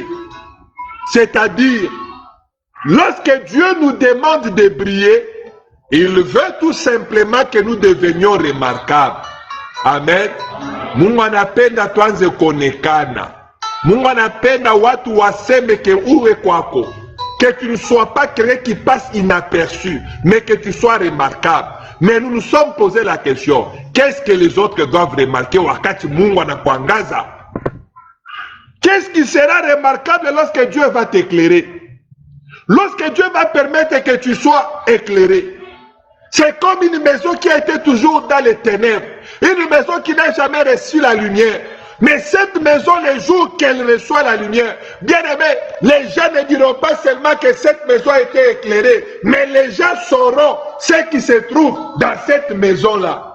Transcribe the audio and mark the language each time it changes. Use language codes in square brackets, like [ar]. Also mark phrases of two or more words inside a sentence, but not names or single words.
[fr] C'est-à-dire, lorsque Dieu nous demande de briller, il veut tout simplement que nous devenions remarquables. Amen. [sw] Mungu anapenda tuanze kuonekana. Mungu anapenda watu waseme ke uwe kwako. [fr] Que tu ne sois pas quelqu'un qui passe inaperçu, mais que tu sois remarquable. Mais nous nous sommes posé la question, qu'est-ce que les autres doivent remarquer [sw] wakati Mungu anakuangaza? [fr] Qu'est-ce qui sera remarquable lorsque Dieu va t'éclairer? Lorsque Dieu va permettre que tu sois éclairé. C'est comme une maison qui a été toujours dans les ténèbres. Une maison qui n'a jamais reçu la lumière. Mais cette maison, les jours qu'elle reçoit la lumière, bien aimé, les gens ne diront pas seulement que cette maison a été éclairée, mais les gens sauront ce qui se trouve dans cette maison-là.